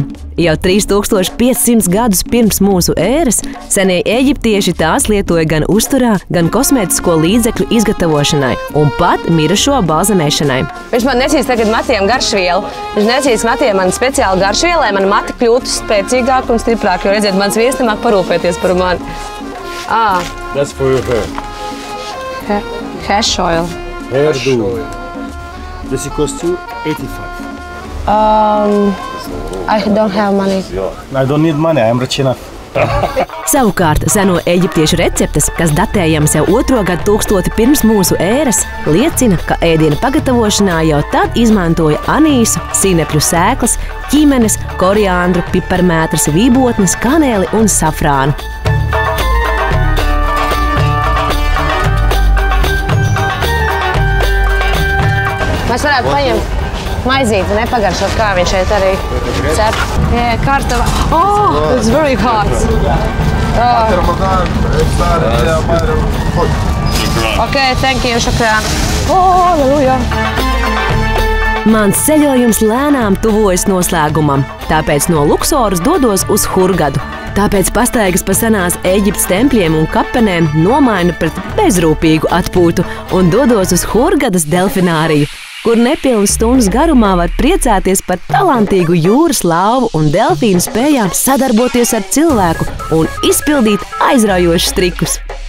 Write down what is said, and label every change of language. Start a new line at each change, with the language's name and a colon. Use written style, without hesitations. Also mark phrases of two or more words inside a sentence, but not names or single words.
Latvian: Jau 3500 gadus pirms mūsu ēras senie eģiptieši tās lietoja gan uzturā, gan kosmētisko līdzekļu izgatavošanai un pat mirušo balzamēšanai. Viņš man nesīs tagad matiem garšvielu. Viņš nesīs matiem man speciāli garšvielu, lai man mati kļūtu spēcīgāk un stiprāk, jo redziet, mans vīrs nemāk parūpēties par mani.
English: That's for your hair. Hash oil. Hairdo. Does it cost you 85? I don't have money. I don't need money, I am rich enough.
Latvian: Savukārt seno eģiptiešu receptes, kas datējamas jau 2. gadsimtu pirms mūsu ēras, liecina, ka ēdiena pagatavošanā jau tad izmantoja anīsu, sinepļu sēklas, ķīmenes, koriandru, piparmētras, vībotnes, kanēli un safrānu. Mēs varētu paņemt maizīti, nepagaršot, kā viņš šeit arī cep.
English: Yeah, kartava. Oh, it's very hot. Okay, thank you, šakrān. Oh, halleluja.
Latvian: Mans ceļojums lēnām tuvojas noslēgumam, tāpēc no Luksoras dodos uz Hurgadu. Tāpēc pastaigas pa senās Ēģiptes tempļiem un kapenēm nomainu pret bezrūpīgu atpūtu un dodos uz Hurgadas delfināriju, kur nepilnas stundas garumā var priecāties par talantīgu jūras lauvu un delfīnu spējām sadarboties ar cilvēku un izpildīt aizraujošus trikus.